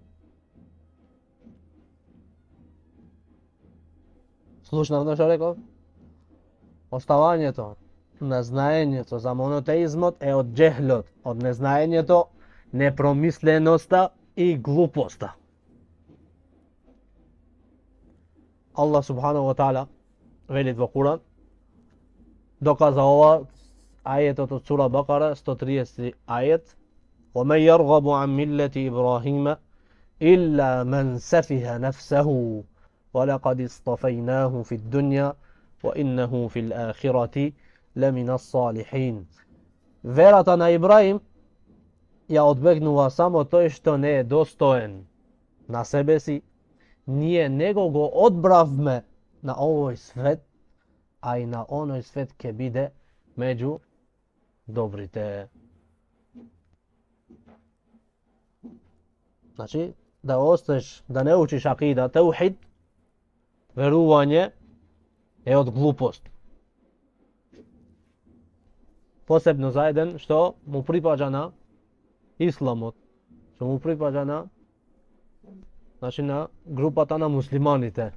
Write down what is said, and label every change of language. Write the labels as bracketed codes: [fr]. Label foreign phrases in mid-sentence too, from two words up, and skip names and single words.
[mk] Слушнавте што реков? Оставањето на знаењето за монотеизмот е од џехлот, од незнаењето, непромисленоста и глупоста. [ar] الله سبحانه وتعالى [mk] вели во Куран, доказа ова ајетот од сура Бакара, 130 ајет, [ar] وَمَنْ يَرْغَبُ عَنْ مِلَّةِ إِبْرَاهِيمَ إِلَّا مَنْ سَفِهَ نَفْسَهُ وَلَقَدِ اصْطَفَيْنَاهُ فِي الدُّنْيَا وَإِنَّهُ فِي الْآخِرَةِ لَمِنَ الصَّالِحِينَ. [mk] Верата на Ибраим ја одбегнува само тој што не е достоен на себе си. Ние него го одбравме на овој свет, а и на оној свет ќе биде меѓу добрите. Значи, да осташ, да не учиш акида, таухид, верување е од глупост. Посебно за еден што му припаѓа на исламот, што му припаѓа на, значи, на групата на муслиманите.